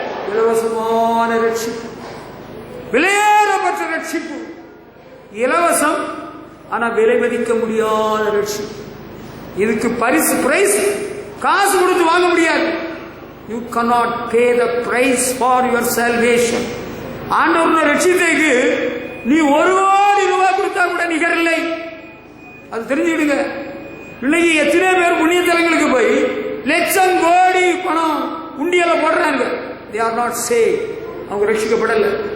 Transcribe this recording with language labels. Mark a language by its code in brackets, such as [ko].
[ta] இலவசமான ரட்சிப்பு, விலையேறப்பட்ட ரட்சிப்பு. இலவசம், ஆனா விலை மதிக்க முடியாத ரட்சிப்பு. இதுக்கு பரிசு, பிரைஸ் காசு கொடுத்து வாங்க முடியாது. [en] You cannot pay the price for your salvation. [ta] ஆண்டவருடைய ரட்சிப்புக்கு நீ 1 கோடி ரூபாய் கொடுத்தா கூட நிகரில்லை. அது தெரிஞ்சுக்கிடுங்க. இன்னைக்கு எத்தனை பேர் புண்ணியத்தலங்களுக்கு போய் லட்சம் கோடி பணம் உண்டியல போடுறாங்க. [en] They are not saved. [ta] அவங்க ரட்சிக்கப்படல.